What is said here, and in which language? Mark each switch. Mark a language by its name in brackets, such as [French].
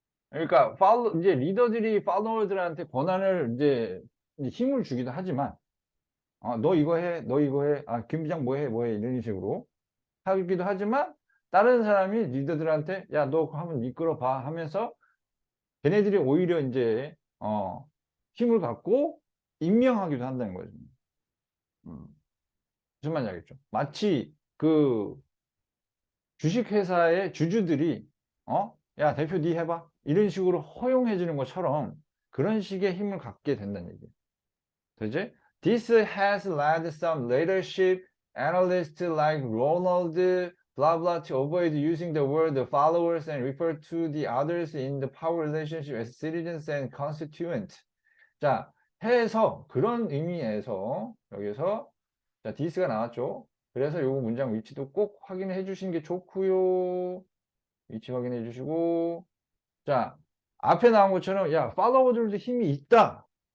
[Korean] 그러니까 이제 리더들이 팔로워들한테 권한을 이제 힘을 주기도 하지만 너 이거 해, 너 이거 해, 김 부장 뭐 해, 이런 식으로 하기도 하지만 다른 사람이 리더들한테 야, 너 한번 이끌어 봐 하면서 걔네들이 오히려 이제 힘을 갖고 임명하기도 한다는 거죠. 무슨 말인지 알겠죠? 마치 그 주식회사의 주주들이 야, 대표 니 해봐 이런 식으로 허용해 주는 것처럼 그런 식의 힘을 갖게 된다는 얘기예요. 되지? [English] This has led some leadership analysts like Ronald blah blah to avoid using the word followers and refer to the others in the power relationship as citizens and constituent. [Korean] 자, 해서 그런 의미에서 여기서 자, this가 나왔죠. 그래서 요 문장 위치도 꼭 확인해 주시는 게 좋고요. 위치 확인해 주시고 자, 앞에 나온 것처럼 야, 팔로워들도 힘이 있다.